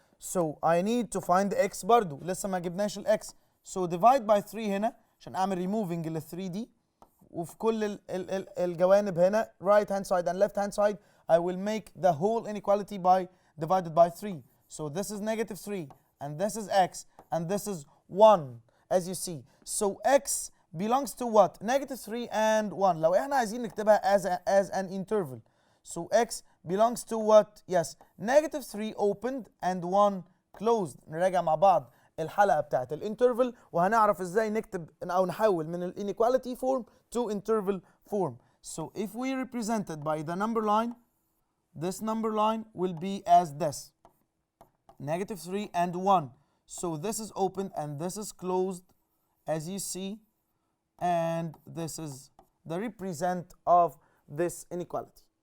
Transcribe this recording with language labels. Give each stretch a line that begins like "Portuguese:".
English: So I need to find the x
Arabic: برضو. لسه ما جبناش ال x.
English: So divide by 3
Arabic: هنا عشان أعمل
English: removing ال 3 دي.
Arabic: وفي كل الجوانب هنا
English: right hand side and left hand side I will make the whole inequality by divided by 3. So this is negative 3 and this is x and this is 1 as you see. So x belongs to what? Negative 3 and 1.
Arabic: لو احنا عايزين نكتبها
English: as an interval. So x belongs to what? Yes, negative 3 opened and 1 closed.
Arabic: نراجع مع بعض الحلقة بتاعت الانترفل وهنعرف ازاي نكتب او نحول من
English: inequality form to interval form. So if we represent it by the number line, this number line will be as this. negative 3 and 1. So this is open and this is closed, as you see, and this is the represent of this inequality.